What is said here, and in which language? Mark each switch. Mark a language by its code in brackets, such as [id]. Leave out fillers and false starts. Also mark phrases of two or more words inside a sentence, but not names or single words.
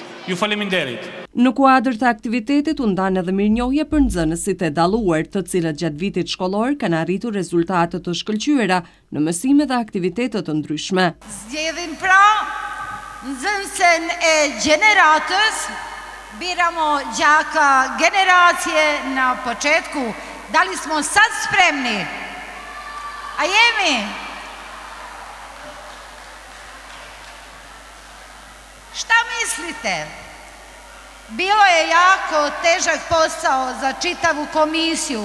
[sq] Ju faleminderit. Në kuadër të aktivitetit u ndan edhe mirënjohje për nxënësit e dalluar, të cilët gjatë vitit shkollor kanë arritur rezultate të shkëlqyera në mësime dhe aktivitete të ndryshme. Zgjedhim pra nxënësen e gjeneratës, [bs] biramo gjaka generacije na početku. Da li smo sad spremni? [sq] A jemi? [bs] Šta mislite? Bilo je jako težak posao za čitavu komisiju.